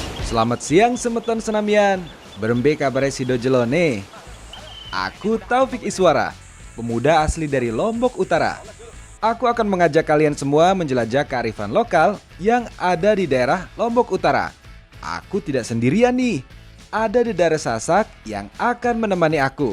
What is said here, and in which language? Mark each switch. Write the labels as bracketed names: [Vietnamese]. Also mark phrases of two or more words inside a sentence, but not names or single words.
[Indonesian] Selamat siang [Sasak] semeton senamian. Berembe kabare Sido Jelone. [Indonesian] Aku Taufik Iswara, pemuda asli dari Lombok Utara. Aku akan mengajak kalian semua menjelajah kearifan lokal yang ada di daerah Lombok Utara. Aku tidak sendirian nih. Ada Dedara Sasak yang akan menemani aku.